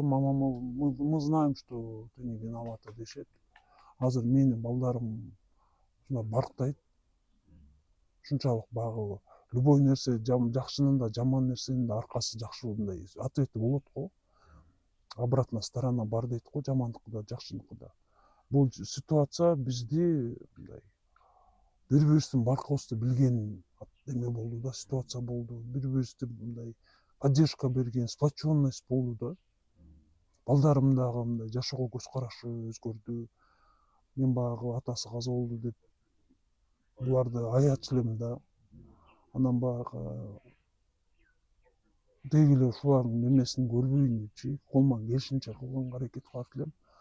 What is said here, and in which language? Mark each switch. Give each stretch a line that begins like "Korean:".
Russian: Мама, мы знаем, что ты не виновата
Kyrgyz: дешет. Азыр мени балдарым ушундай барктайт. Ушунчалык баягы любой нерсе, жакшынын да жаман нерсенин да аркасы жакшы мындай ответи болот го.
Russian: Обратная сторона
Kyrgyz: бар дейт го, жамандыкы да жакшыныкы да. Бул ситуация бизди мындай бири бирибиздин баркыбызды билген эме болду да, ситуация болду. Бири бирибизди мындай поддержка берген, сплоченность болду да. Балдарым дагы мындай жашоого көз карашы өзгөрдү. Мен баягы атасы каза болду деп буларды аячу элем да. Анан баягы деги эле ушулардын эмесин көрбөйүн депчи, колуман келишинче кылганга аракет кылат элем.